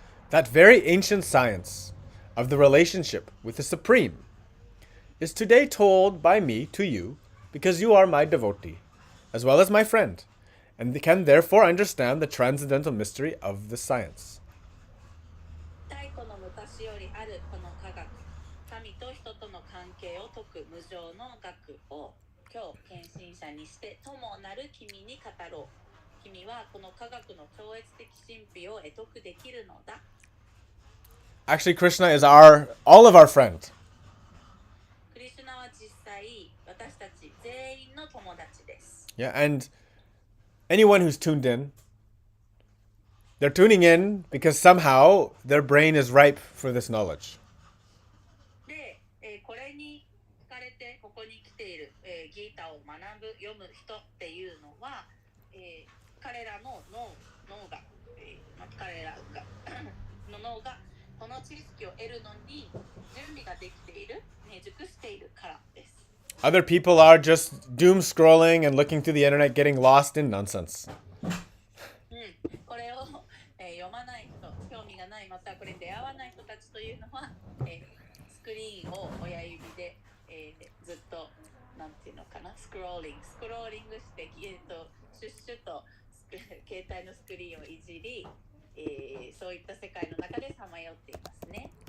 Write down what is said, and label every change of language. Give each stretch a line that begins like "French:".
English: That very ancient science of the relationship with the Supreme is today told by me to you because you are my devotee, as well as my friend, and can therefore understand the transcendental mystery of the science.
Japanese: 太古の昔よりあるこの科学、神と人との関係を説く無常の学を今日献身者にして友なる君に語ろう。君はこの科学の超越的神秘を得得できるのだ。
English: Actually, Krishna is all of our friend.
Japanese: クリシュナは実際私たち全員の友達です。
English: Yeah, and anyone who's tuned in, they're tuning in because somehow their brain is ripe for this knowledge.
Japanese: で、これに惹かれてここに来ている、ギータを学ぶ読む人っていうのは、彼らの脳が、彼らがの脳がこの知識を得るのに準備ができている、熟しているからです。
English: Other people are just doom scrolling and looking through the internet, getting lost in nonsense.
Japanese: これを、読まない人、興味がない、またこれに出会わない人たちというのは、スクリーンを親指で、ずっとなんていうのかな、スクローリングして、シュッシュと携帯のスクリーンをいじり、そういった世界の中でさまよっていますね。